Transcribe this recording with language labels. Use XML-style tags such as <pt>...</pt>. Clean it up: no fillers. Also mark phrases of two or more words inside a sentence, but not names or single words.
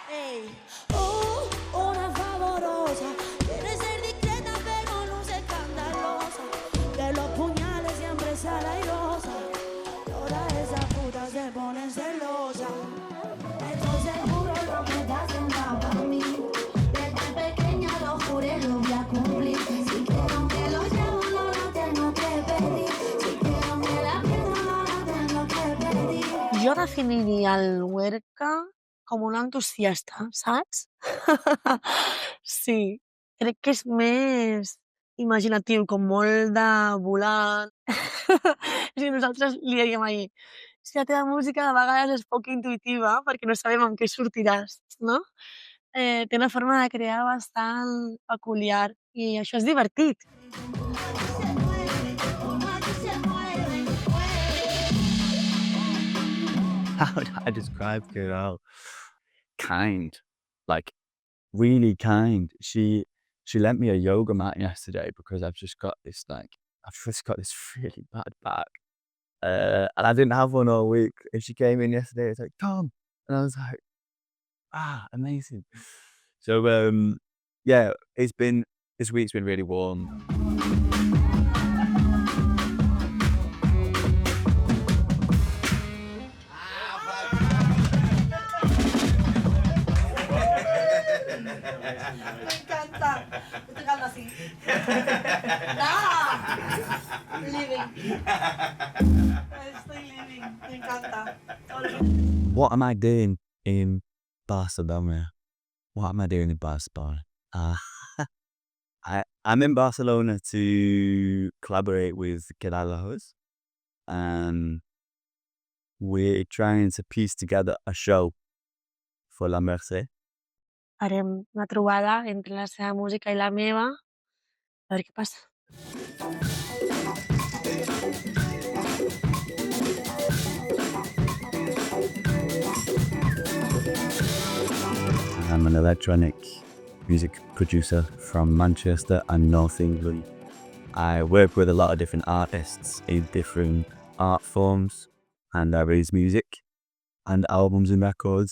<es>Una favorosa, quiere ser discreta pero luce escandalosa, que los puñales siempre sale airosa, todas esas putas se ponen celosas. Estoy seguro lo que te hacen para mí, desde pequeña lo juré, lo voy a cumplir. Si quiero que lo llevo no lo tengo que pedir, si quiero que la pierda no lo tengo que pedir.</es> <ca>Jo definiria el Werkha com un entusiasta, saps? Sí, crec que és més imaginatiu, com molt de volant. És que nosaltres li dèiem ahir, és que la teva música de vegades és poc intuïtiva perquè no sabem amb què sortiràs, no? Té una forma de crear bastant peculiar i això és divertit.</ca> <en>How would I describe Queralt? Kind, like really kind. She lent me a yoga mat yesterday because I've just got this really bad back, and I didn't have one all week. And she came in yesterday. It's like, Tom, and I was like, amazing. So yeah, this week's been really warm.</en> <es>Me encanta. Estoy cantando así. Living. Estoy living. Me encanta.</es> <en>What am I doing in Barcelona? I'm in Barcelona to collaborate with Queralt Lahoz, and we're trying to piece together a show for la Mercè.</en> <ca>Farem una trobada entre la seva música i la meva, a veure què passa.</ca> <en>I'm an electronic music producer from Manchester and North England. I work with a lot of different artists in different art forms, and I release music and albums and records.</en>